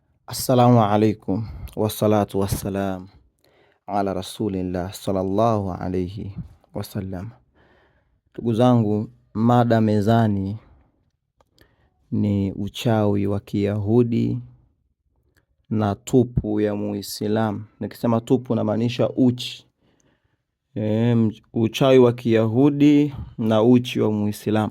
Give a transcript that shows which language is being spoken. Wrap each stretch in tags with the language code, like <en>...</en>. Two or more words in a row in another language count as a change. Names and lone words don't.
<ar>السلام عليكم والصلاة والسلام على رسول الله صلى الله عليه وسلم.</ar> <sw>Ndugu zangu, mada mezani ni uchawi wa Kiyahudi na tupu ya Muislamu. Nikisema tupu namaanisha uchi. Uchawi wa Kiyahudi na uchi wa Muislamu.</sw>